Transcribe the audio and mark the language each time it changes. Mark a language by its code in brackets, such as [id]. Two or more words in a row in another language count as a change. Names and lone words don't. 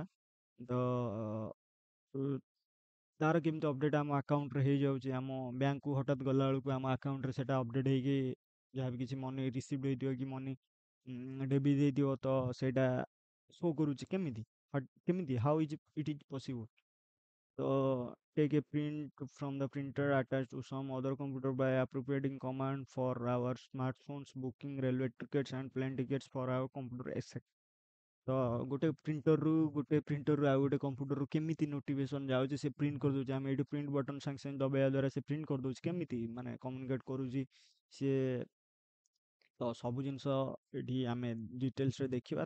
[or] ତ ଉ, ତାର କେମିତି ଅପଡ଼େଟ୍ ଆମ ଆକାଉଣ୍ଟରେ ହେଇଯାଉଛି, ଆମ ବ୍ୟାଙ୍କକୁ ହଠାତ୍ ଗଲାବେଳକୁ ଆମ ଆକାଉଣ୍ଟରେ ସେଇଟା ଅପଡ଼େଟ୍ ହେଇକି ଯାହା ବି କିଛି [en] money receive [or] ହେଇଥିବ କି [en] money debit [or] ହେଇଥିବ ତ ସେଇଟା ଶୋ କରୁଛି କେମିତି, କେମିତି [en] how is it is possible. ତ take a print from the printer attached to some other computer by appropriating command for our smartphones booking railway tickets and plane tickets for our computer etc। [or] ତ ଗୋଟେ ପ୍ରିଣ୍ଟରରୁ ଆଉ ଗୋଟେ କମ୍ପ୍ୟୁଟରରୁ କେମିତି ନୋଟିଫିକେସନ୍ ଯାଉଛି ସେ ପ୍ରିଣ୍ଟ କରିଦେଉଛି। ଆମେ ଏଇଠି [en] print button [or] ସାଙ୍ଗେ ସାଙ୍ଗେ ଦବାଇବା ଦ୍ୱାରା ସେ ପ୍ରିଣ୍ଟ କରିଦେଉଛି କେମିତି ମାନେ କମ୍ୟୁନିକେଟ୍ କରୁଛି ସିଏ। ତ ସବୁ ଜିନିଷ ଏଠି ଆମେ ଡିଟେଲ୍ସରେ ଦେଖିବା।